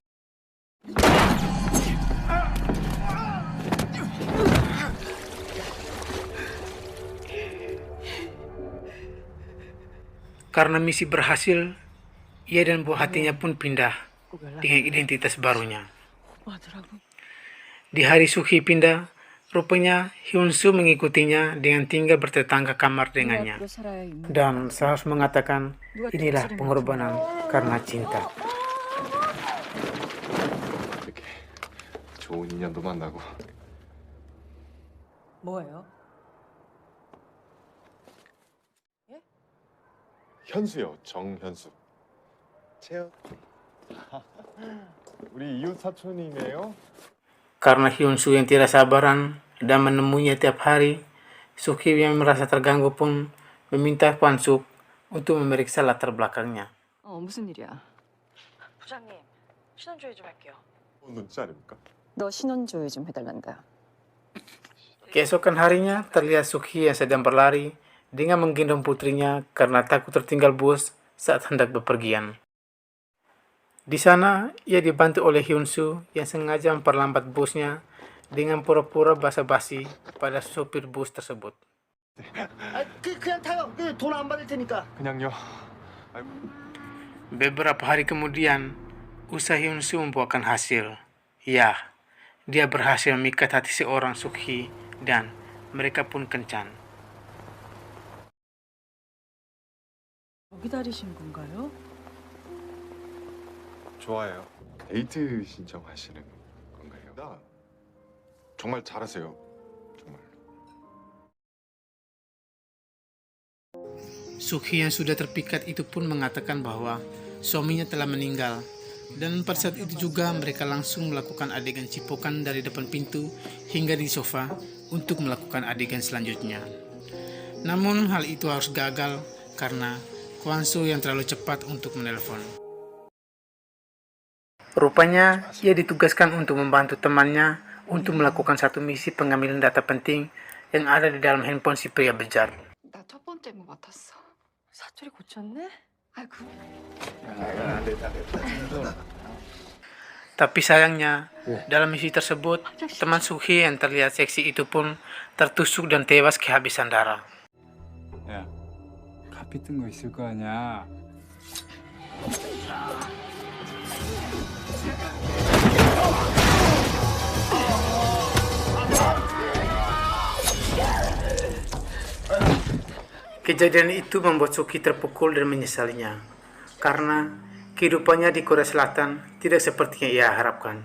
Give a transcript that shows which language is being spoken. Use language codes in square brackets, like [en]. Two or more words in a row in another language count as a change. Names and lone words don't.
[id] Karena misi berhasil, ia dan buah hatinya pun pindah dengan identitas barunya. Di hari Sukhi pindah, rupanya Hyun-soo mengikutinya dengan tinggal bertetangga kamar dengannya. Dan saya harus mengatakan, inilah pengorbanan karena cinta. [ko] 좋은 인연도 만나고. 뭐예요? 현수요, 정현수. 채연. 우리 이웃 사촌이네요. [id] Karena Hyun-soo yang tidak sabaran dan menemuinya tiap hari, Sukhi yang merasa terganggu pun meminta Hwan-suk untuk memeriksa latar belakangnya. [ko] 무슨 일이야? 부장님, 신원조회 좀 할게요. 눈치 아닙니까? 너 신원조회 좀 해달란다. [id] Keesokan harinya, terlihat Sukhi yang sedang berlari dengan menggendong putrinya karena takut tertinggal bus saat hendak bepergian. Di sana, ia dibantu oleh Hyun-soo yang sengaja memperlambat busnya dengan pura-pura basa-basi pada sopir bus tersebut. [ko] 그냥 타요. 돈 안 받을 테니까. 그냥요. 아이고. [id] Beberapa hari kemudian, usaha Hyun-soo membuahkan hasil. Ya, dia berhasil memikat hati seorang Sukhi dan mereka pun kencan. [ko] 기다리신 건가요? 좋아해요. 데이트 신청하시는 건가요? 나 정말 잘하세요. 정말. [id] Sukhi yang sudah terpikat itu pun mengatakan bahwa suaminya telah meninggal. Dan pada saat itu juga mereka langsung melakukan adegan cipokan dari depan pintu hingga di sofa untuk melakukan adegan selanjutnya. Namun hal itu harus gagal karena Hwan-soo yang terlalu cepat untuk menelpon. Rupanya ia ditugaskan untuk membantu temannya untuk melakukan satu misi pengambilan data penting yang ada di dalam handphone si pria bejat. [ko] 나 첫 번째 뭐 맡았어. 사투리 고쳤네? 아이고. [id] Tapi sayangnya, dalam misi tersebut, teman Sukhi yang terlihat seksi itu pun tertusuk dan tewas kehabisan darah. [ko] 야, 카피 뜬 거 있을 거 아니야. [id] Kejadian itu membuat Sukhi terpukul dan menyesalinya, karena kehidupannya di Korea Selatan tidak seperti yang ia harapkan.